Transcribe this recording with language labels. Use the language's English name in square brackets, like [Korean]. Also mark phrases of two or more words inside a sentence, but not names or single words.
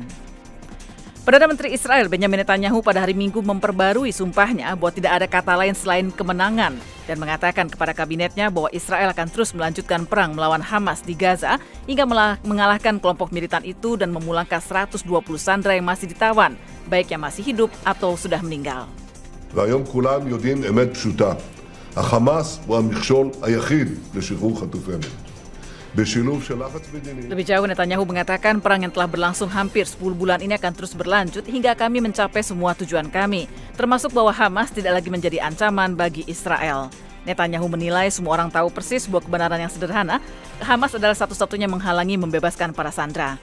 [Indonesian] Perdana Menteri Israel Benjamin Netanyahu pada hari Minggu memperbarui sumpahnya bahwa tidak ada kata lain selain kemenangan dan mengatakan kepada kabinetnya bahwa Israel akan terus melanjutkan perang melawan Hamas di Gaza hingga mengalahkan kelompok militan itu dan memulangkan 120 sandera yang masih ditawan, baik yang masih hidup atau sudah meninggal. [Hebrew] והיום כולם יודעים אמת פשוטה. החמאס הוא המכשול היחיד לשחרור חטופינו. בשילוב של לחץ מדיני. [Indonesian] Lebih jauh, Netanyahu mengatakan perang yang telah berlangsung hampir 10 bulan ini akan terus berlanjut hingga kami mencapai semua tujuan kami, termasuk bahwa Hamas tidak lagi menjadi ancaman bagi Israel. Netanyahu menilai semua orang tahu persis bahwa kebenaran yang sederhana, Hamas adalah satu-satunya menghalangi membebaskan para sandera.